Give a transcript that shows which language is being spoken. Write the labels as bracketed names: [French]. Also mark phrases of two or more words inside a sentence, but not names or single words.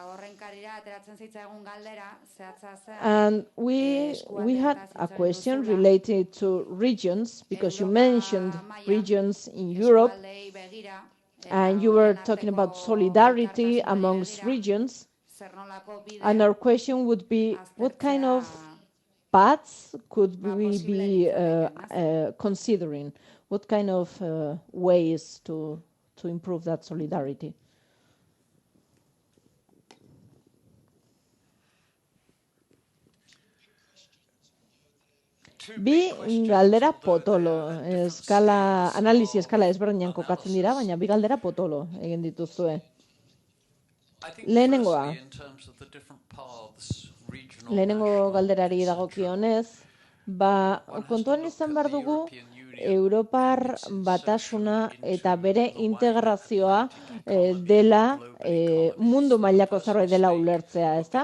[English] And we had a question related to regions, because you mentioned regions in Europe, and you were talking about solidarity amongst regions. And our question would be, what kind of paths could we be considering? What kind of ways to improve that solidarity? [Basque] Bi galdera potolo, analisi eskala ezberdinan kokatzen dira, baina bi galdera potolo egin dituzue. Lehenengoa, lehenengo galderari dagokionez, kontuan izan behar dugu Europar batasuna eta bere integrazioa dela mundu mailako zerbait dela ulertzea, ezta?